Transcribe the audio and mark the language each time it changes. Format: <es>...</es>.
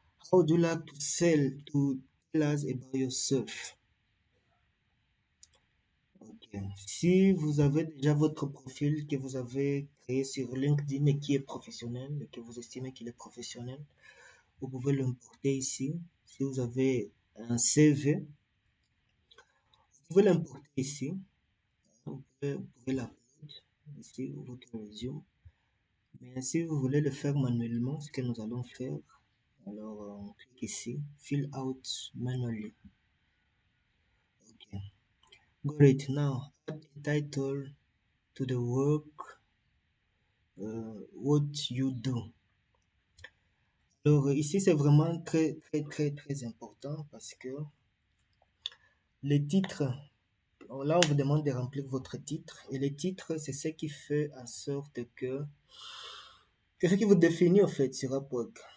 <en>How would you like to tell us about yourself? Ok.</en> <fr>Si vous avez déjà votre profil que vous avez créé sur LinkedIn et qui est professionnel, et que vous estimez qu'il est professionnel, vous pouvez l'importer ici. Si vous avez un CV, vous pouvez l'importer ici. Vous pouvez l'upload ici, votre resume. Mais si vous voulez le faire manuellement, ce que nous allons faire, alors on clique ici,</fr> <en>fill out manually. Ok. Great. Now add a title to the work, what you do.</en> <fr>Alors ici c'est vraiment très important parce que les titres, là on vous demande de remplir votre titre et les titres c'est ce qui fait en sorte que c'est ce qui vous définit en fait sur Upwork.</fr>